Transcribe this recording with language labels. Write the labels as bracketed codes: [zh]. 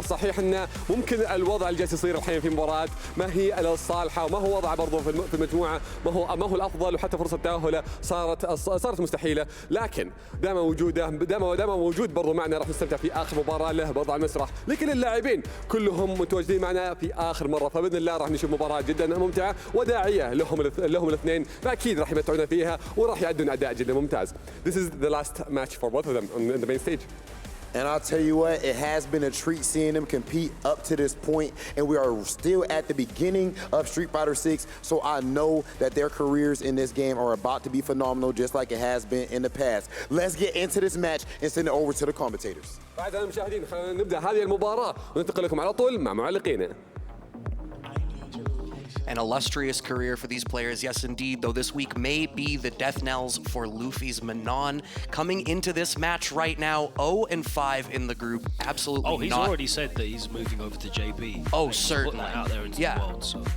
[ar] صحيح انه ممكن الوضع اللي جالس يصير الحين في مباراه ما هي الصالحه، وما هو وضعه برضه في المجموعه ما هو الافضل، وحتى فرصه تاهله صارت مستحيله، لكن دائما موجود برضه معنا. راح نستمتع في اخر مباراه له برضه على المسرح لكل اللاعبين كلهم متواجدين معنا في اخر مره، فباذن الله راح نشوف مباراه جدا ممتعه وداعيه لهم الاثنين، فاكيد راح يمتعونا فيها وراح يأدون اداء جدا ممتاز. [en] This is the last match for both of them in the main stage. And I'll tell you what, it has been a treat seeing them compete up to this point, and we are still at the beginning of Street Fighter 6, so I know that their careers in this game are about to be phenomenal, just like it has been in the past. Let's get into this match and send it over to the commentators. [ar] أعزائي المشاهدين، خلينا نبدأ هذه المباراة وننتقل لكم على طول مع معلقينا. [en] An illustrious career for these players, yes indeed, though this week may be the death knells for Luffy's Manon. Coming into this match right now, 0-5 in the group, absolutely he's already said that he's moving over to JB. Oh, He's certainly. putting that out there into the world, so.